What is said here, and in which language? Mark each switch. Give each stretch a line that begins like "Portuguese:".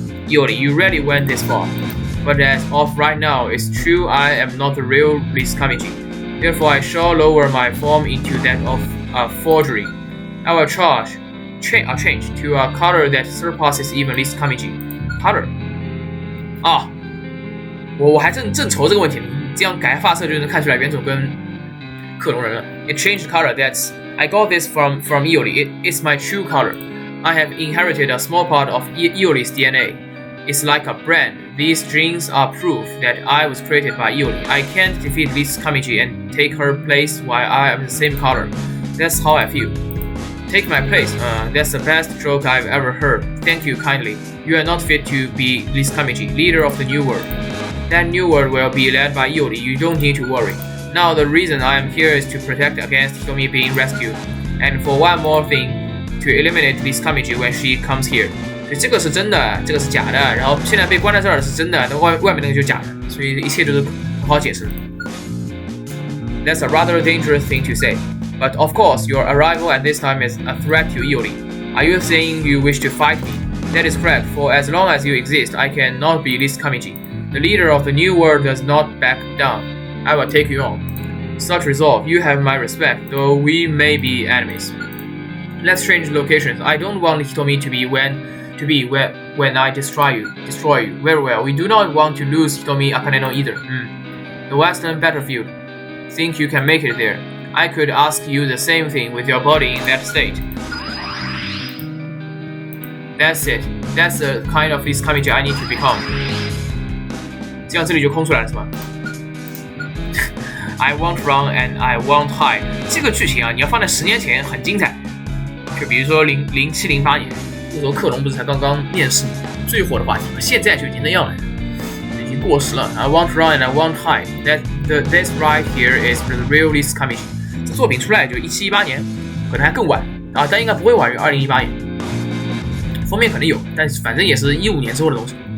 English: Iori, you really went this far. But as of right now, it's true I am not the real Lisu Kamiji. Therefore, I shall lower my form into that of a forgery. I will change to a color that surpasses even Lisu Kamiji. Color?
Chinese: 啊，我还正愁这个问题呢。这样改发色就能看出来原种跟克隆人了。
English: It changed color. That's I got this from Iori. It's my true color. I have inherited a small part of Iori's DNA. It's like a brand. These genes are proof that I was created by Iori. I can't defeat Lisu Kamiji and take her place while I am the same color. That's how I feel. Take my place. That's the best joke I've ever heard. Thank you kindly. You are not fit to be Lisu Kamiji, leader of the new world. That new world will be led by Iori. You don't need to worry. Now the reason I am here is to protect against Hitomi being rescued, and for one more thing, to eliminate Lisu Kamiji when she comes here.
Chinese: 这个是真的，这个是假的，然后现在被关在这儿是真的，那外面那个就是假的，所以一切都是不好解释。
English: That's a rather dangerous thing to say, but of course your arrival at this time is a threat to Iori. Are you saying you wish to fight me? That is correct, for as long as you exist, I cannot be Lisu Kamiji. The leader of the new world does not back down. I will take you on. Such resolve, you have my respect, though we may be enemies. Let's change locations. I don't want Hitomi to be when I destroy you. Very well. We do not want to lose Hitomi Akaneko either. The western battlefield. Think you can make it there? I could ask you the same thing with your body in that state. That's it. That's the kind of Lisu Kamiji I need to become.
Chinese: 这样这里就空出来了是吧？
English: I won't run and I won't hide.
Chinese: 这个剧情啊，你要放在10年前很精彩。就比如说0708年，那时候克隆不是才刚刚面世最火的话题嘛，现在就已经那样了，已经过时了。
English: I won't run and I won't hide. This right here is the real Lisu Kamiji.
Chinese: 这作品出来就1718年，可能还更晚啊，但应该不会晚于2018年。封面可能有，但是反正也是15年之后的东西。